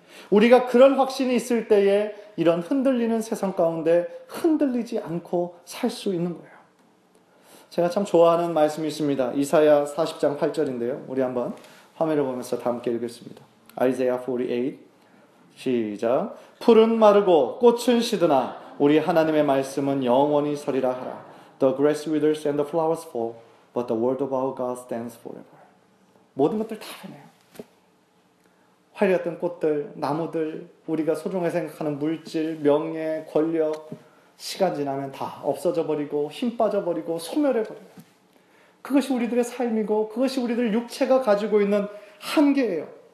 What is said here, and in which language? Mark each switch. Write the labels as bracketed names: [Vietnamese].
[Korean] 우리가 그런 확신이 있을 때에 이런 흔들리는 세상 가운데 흔들리지 않고 살 수 있는 거예요. 제가 참 좋아하는 말씀이 있습니다. 이사야 40장 8절인데요. 우리 한번 화면을 보면서 다 함께 읽겠습니다. Isaiah 48 시작. 풀은 마르고 꽃은 시드나 우리 하나님의 말씀은 영원히 서리라 하라. [English] The grass withers and the flowers fall, but the word of our God stands forever. [Korean] 모든 것들 다 변해요. 화려했던 꽃들, 나무들, 우리가 소중하게 생각하는 물질, 명예, 권력, 시간 지나면 다 없어져 버리고 힘 빠져 버리고 소멸해 버려요. 그것이 우리들의 삶이고 그것이 우리들 육체가 가지고 있는 한계예요.